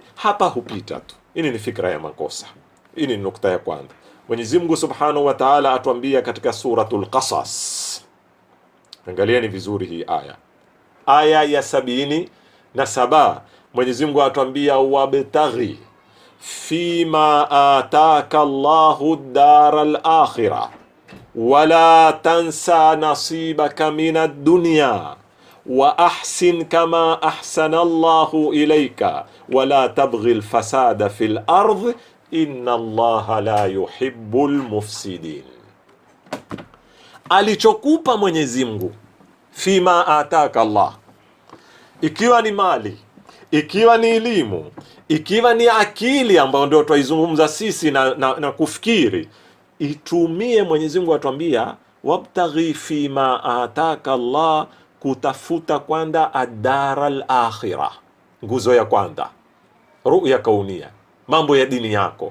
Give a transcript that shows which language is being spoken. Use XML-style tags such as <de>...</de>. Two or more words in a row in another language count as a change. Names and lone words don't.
<sw>Hapa hupita tu. Hii ni fikra ya makosa. Hii ni nukta ya kwanza. Mwenyezi Mungu</sw> <ar>سبحانه وتعالى</ar> <sw>atuambia katika suratul Qasas. Angalieni vizuri hii aya. Aya ya 77. Mwenyezi Mungu atuambia</sw> <ar>وابتغ فيما آتاك الله الدار الآخرة ولا تنس نصيبك من الدنيا وأحسن كما أحسن الله إليك ولا تبغ الفساد في الأرض إن الله لا يحب المفسدين.</ar> <sw>Alichokupa Mwenyezi Mungu,</sw> <ar>فيما آتاك الله,</ar> <sw>ikiwa ni mali, ikiwa ni elimu, ikiwa ni akili ambayo ndio twaizungumza sisi na kufikiri, itumie. Mwenyezi Mungu atuambia</sw> <ar>وابتغ فيما آتاك الله,</ar> <sw>kutafuta kwanza</sw> <ar>الدار الآخرة,</ar> <sw>nguzo ya kwanza,</sw> <ar>رؤية كونية,</ar> <sw>mambo ya dini yako.</sw>